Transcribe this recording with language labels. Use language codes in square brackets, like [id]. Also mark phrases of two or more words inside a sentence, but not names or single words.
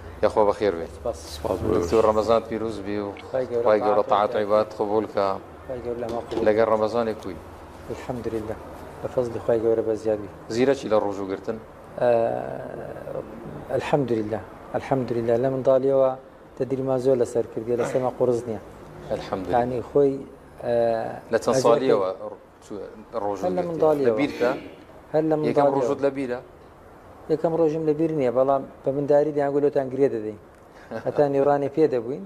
[ckb] يخوا بخير بي دكتور رمضان بيروز بي وخواهی گەورە طاعات عیباد قبول کە لەگەڵ ڕەمەزانی کوی [ar] الحمد لله بفضل [ckb] خواهی گەورە بەزیادی زیرەکی لە ڕۆژوو گرتن [ar] الحمد لله الحمد لله [ckb] لە منداڵیەوە تەدریما زۆر لەسەر کردی لەسەرما قورس نییە [ar] الحمد لله [ckb] ینی خۆی لە چەند ساڵیەوە ڕۆژوو لە منداڵیەوە لە بیرکە هەر لە یەکەم ڕۆژت لە بیرە یەکەم ڕۆژم لە بیر نییە بەڵام بە منداری دیانگولۆتان گرێ دەدەین هەتا نێڕانی پێ دەبووین